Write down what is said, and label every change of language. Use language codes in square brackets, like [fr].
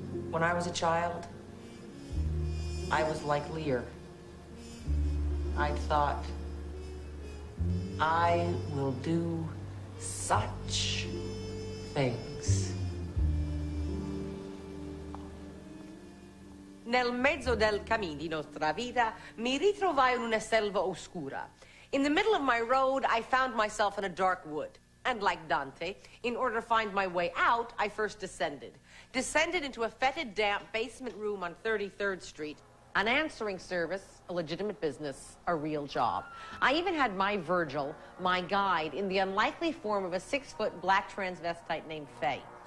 [en] When I was a child, I was like Lear. I thought, I will do such things. [it] Nel mezzo del cammin di nostra vita, mi ritrovai in una selva oscura. [en] In the middle of my road, I found myself in a dark wood. And like Dante, in order to find my way out, I first descended. Descended into a fetid, damp basement room on 33rd Street. An answering service, a legitimate business, a real job. I even had my Virgil, my guide, in the unlikely form of a 6-foot black transvestite named Faye.